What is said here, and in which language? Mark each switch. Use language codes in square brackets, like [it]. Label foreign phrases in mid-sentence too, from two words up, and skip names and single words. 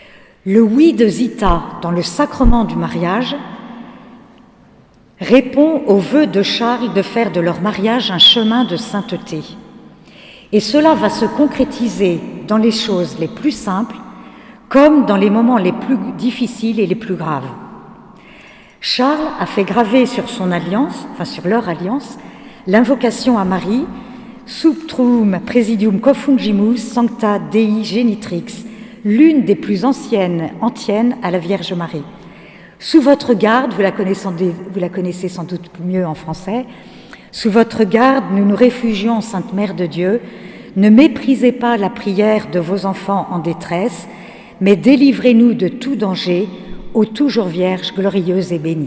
[fr] » Le oui de Zita dans le sacrement du mariage répond au vœu de Charles de faire de leur mariage un chemin de sainteté. Et cela va se concrétiser dans les choses les plus simples comme dans les moments les plus difficiles et les plus graves. Charles a fait graver sur son alliance, enfin sur leur alliance, l'invocation à Marie « [la] Sub tuum praesidium confungimus sancta Dei genitrix », [fr] l'une des plus anciennes antiennes à la Vierge Marie. Sous votre garde, vous la connaissez sans doute mieux en français, sous votre garde, nous nous réfugions, Sainte Mère de Dieu, ne méprisez pas la prière de vos enfants en détresse, mais délivrez-nous de tout danger, ô toujours Vierge glorieuse et bénie.